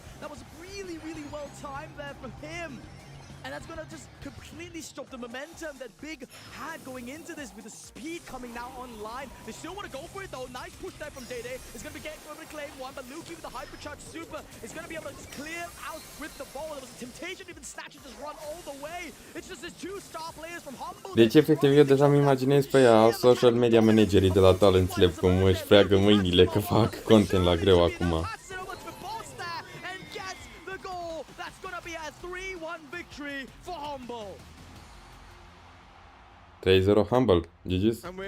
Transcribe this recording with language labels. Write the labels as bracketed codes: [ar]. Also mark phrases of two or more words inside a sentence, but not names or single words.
[en] That was really, really well timed there for him. And that's going to just completely stop the momentum that Big had going into this with the speed coming now online. They still want to go for it though. Nice push there from Day. It's going to be getting over to claim one, but Lukey with the Hypercharge Super is going to be able to just clear out with the ball. There was a temptation to even snatch it, just run all the way. It's just these two star players from Humble. [ro] Deci, efectiv, eu deja îmi imaginez pe ea [en] social media [ro] managerii de la Talent Lab cum își freagă mâinile că fac content la greu acum. [en] 3-0 Humble, GG's.